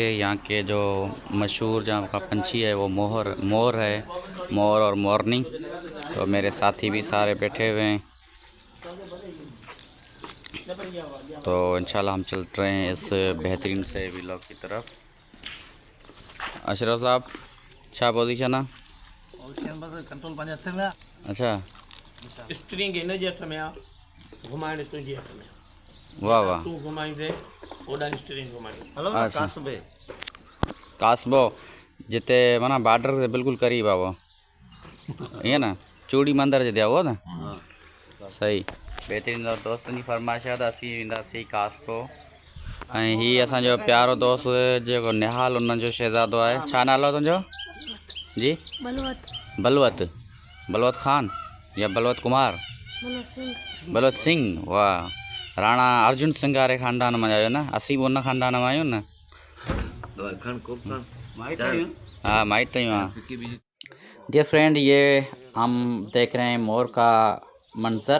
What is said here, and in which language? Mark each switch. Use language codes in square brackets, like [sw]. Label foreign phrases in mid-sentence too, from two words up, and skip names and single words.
[hi] यहाँ के जो मशहूर जहाँ का पंछी है वो मोर है, मोर और मोरनी। तो मेरे साथी भी सारे बैठे हुए हैं, तो इंशाल्लाह हम चल रहे हैं इस बेहतरीन से व्लॉग की तरफ। [sd] अशरफ साहब छा पोजीशन है? कंट्रोल पंहिंजे हथ में आहे। अच्छा, स्टीयरिंग हिन जे हथ में आहे, घुमाइण तुंहिंजे हथ में आहे। वाह वाह, तूं घुमाईंदे ओॾां स्टीयरिंग घुमाईंदे। हलो ना, कासबे [hi] कासबो जिते माना बॉर्डर से बिल्कुल करीब है वो, ये ना चूड़ी मंदिर [sd] जे वो ना। सही, बेहतरीन दोस्तन जी फरमाइश [hi] है तो [sd] असीं वेंदासीं कासबो। ऐं हीअ असांजो प्यारो दोस्त जो निहाल उन जो शहज़ादो है। छा नालो तुंहिंजो? जी बलवत बलवत खान या बलवत कुमार? बलवत सिंह। वाह, राणा अर्जुन सिंह वारे ख़ानदान में आयो ना, असीं भी उन ख़ानदान में आहियूं ना। हाँ माइट तो हाँ। [en] Dear friend, [hi] ये हम देख रहे हैं मोर का मंजर।